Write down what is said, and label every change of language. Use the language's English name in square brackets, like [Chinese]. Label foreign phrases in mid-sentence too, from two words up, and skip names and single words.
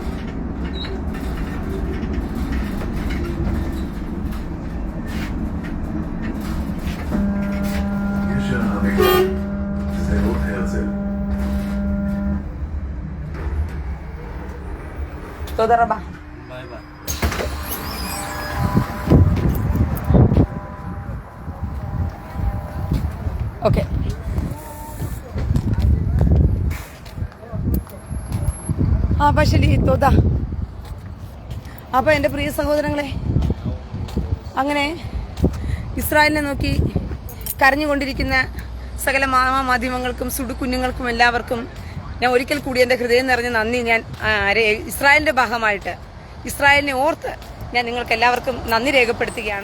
[Hebrew] גשר עמיגה, שדרות הרצל. תודה רבה. ביי ביי. [Malayalam] ഓക്കെ. ശരി, തോതാ. അപ്പൊ എൻ്റെ പ്രിയ സഹോദരങ്ങളെ, അങ്ങനെ ഇസ്രായേലിനെ നോക്കി കരഞ്ഞുകൊണ്ടിരിക്കുന്ന സകല മാധ്യമങ്ങൾക്കും സുടുകുഞ്ഞുങ്ങൾക്കും എല്ലാവർക്കും ഞാൻ ഒരിക്കൽ കൂടി എൻ്റെ ഹൃദയം നിറഞ്ഞ നന്ദി ഞാൻ ഇസ്രായേലിൻ്റെ ഭാഗമായിട്ട് ഇസ്രായേലിനെ ഓർത്ത് ഞാൻ നിങ്ങൾക്ക് എല്ലാവർക്കും നന്ദി രേഖപ്പെടുത്തുകയാണ്.